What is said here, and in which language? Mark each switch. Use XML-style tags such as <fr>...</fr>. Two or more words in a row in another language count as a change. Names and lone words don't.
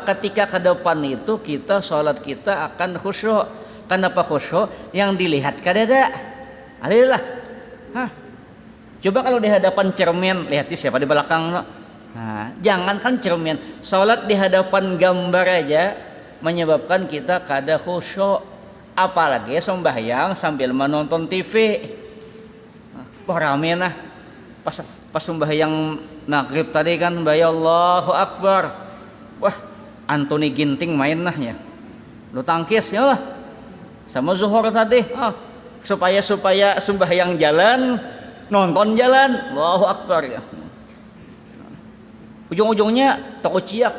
<bjn>Ketika ke depan itu kita sholat kita akan khusyuk. Kenapa khusyuk? Yang dilihat kadada. Alhamdulillah. Coba kalau di hadapan cermin, lihat siapa di belakang. Nah, jangankan cermin, sholat di hadapan gambar aja menyebabkan kita kada khusyuk. Apalagi sembahyang sambil menonton TV. Rame nah. Pas sembahyang maghrib tadi kan,</bjn> <ar>Allahu Akbar.</ar> <bjn>Wah, Anthony Ginting main nah ya. Lu tangkis ya lah. Sama zuhur tadi. Supaya sembahyang jalan, nonton jalan.</bjn> <ar>Allahu Akbar ya.</ar> <bjn>Ujung-ujungnya toko ciak.</bjn>